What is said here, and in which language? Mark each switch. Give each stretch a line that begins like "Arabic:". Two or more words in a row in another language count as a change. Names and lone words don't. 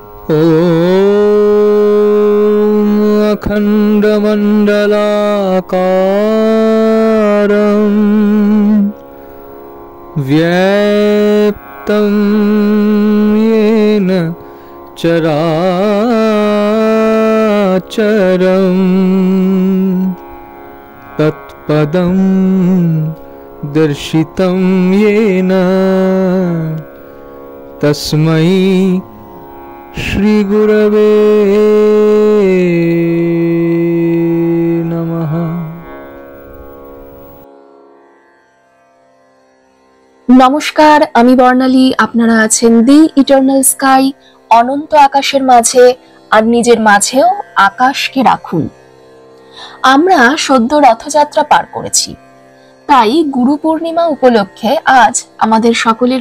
Sanskrit: ॐ अखण्डमण्डलाकारं व्याप्तं येन चराचरं तत्पदं दर्शितं येन तस्मै श्री गुरवे नमः।
Bangla: নমস্কার, আমি বর্ণালী। আপনারা আছেন দি ইটারনাল স্কাই, অনন্ত আকাশের মাঝে, আর নিজের মাঝেও আকাশকে রাখুন। আমরা সদ্য রথযাত্রা পার করেছি, তাই গুরু পূর্ণিমা উপলক্ষে আজ আমাদের সকলের